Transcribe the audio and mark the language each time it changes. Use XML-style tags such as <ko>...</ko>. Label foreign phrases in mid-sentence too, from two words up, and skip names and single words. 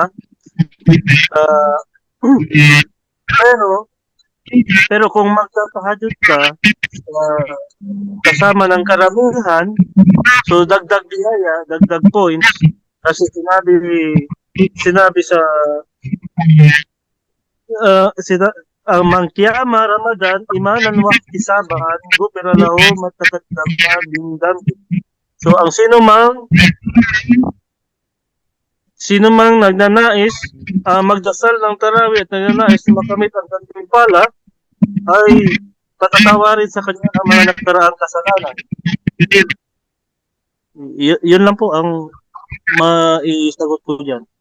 <tl>Ah, pero kung magtatahajjud ka, kasama ng karamihan, so dagdag biyaya, dagdag points, kasi sinabi sa</tl> <ar>من قام رمضان إيمانا واحتسابا غفر له ما تقدم من ذنبه.</ar> <tl>So ang sino mang nagnanais magdasal ng tarawih at nagnanais na makamit ang gantimpala ay patatawarin sa kanya ang mga nakaraang kasalanan. Yun lang po ang maisagot ko diyan.</tl>